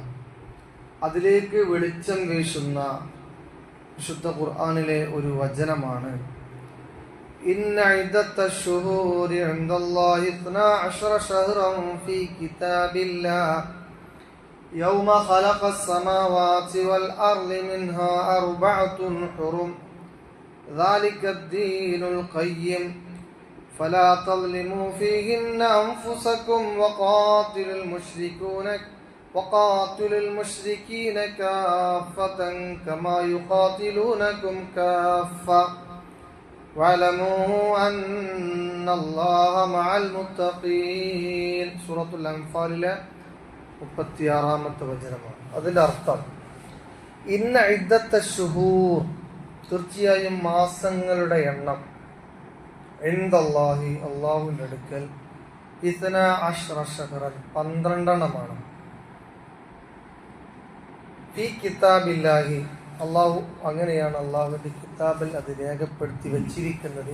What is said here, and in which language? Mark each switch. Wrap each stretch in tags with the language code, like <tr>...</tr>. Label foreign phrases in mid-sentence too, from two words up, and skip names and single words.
<ml>അതിലേക്ക് വെളിച്ചം വീശുന്ന വിശുദ്ധ ഖുർആനിലെ ഒരു വചനമാണ്</ml> <ar>إن عدة الشهور عند الله 12 شهرا في كتاب الله يوم خلق السماوات والأرض منها 4 حرم ذلك الدين القيم فلا تظلموا فيهن أنفسكم وقاتلوا المشركين كافة كما يقاتلونكم كافة واعلموا أن الله مع المتقين.</ar> <ml>സൂറത്തുൽ അൻഫാലിലെ 36-ാമത്തെ വചനമാണ്. അതിന്റെ അർത്ഥം</ml> <ar>إن عدة الشهور,</ar> <ml>തീർച്ചയായും മാസങ്ങളുടെ എണ്ണം ഇൻദല്ലാഹി, അല്ലാഹുവിന്റെ അടുക്കൽ 12 ശഹ്റൻ 12</ml> <ar>في كتاب الله,</ar> <ml>അല്ലാഹു അങ്ങനെയാണ് അല്ലാഹുവിന്റെ കിതാബിൽ അത് രേഖപ്പെടുത്തി വെച്ചിരിക്കുന്നത്.</ml>